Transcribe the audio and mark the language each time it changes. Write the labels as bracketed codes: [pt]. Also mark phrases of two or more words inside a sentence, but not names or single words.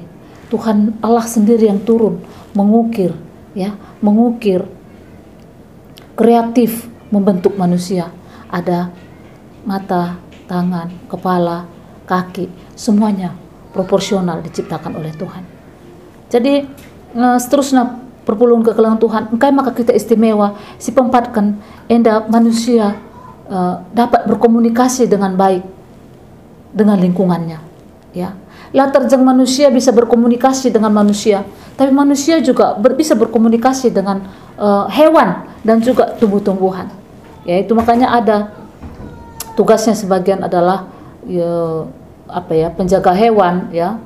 [id] Tuhan Allah sendiri yang turun mengukir, ya, mengukir, kreatif membentuk manusia. Ada mata, tangan, kepala, kaki, semuanya proporsional diciptakan oleh Tuhan. Jadi seterusnya [btx] perpulungan kekelangan Tuhan, engkai maka [id] kita istimewa, [btx] si pempatkan enda [id] manusia dapat berkomunikasi dengan baik dengan lingkungannya, ya, lah terjang manusia bisa berkomunikasi dengan manusia, tapi manusia juga bisa berkomunikasi dengan hewan dan juga tumbuh-tumbuhan. Ya, itu makanya ada tugasnya sebagian adalah penjaga hewan, ya.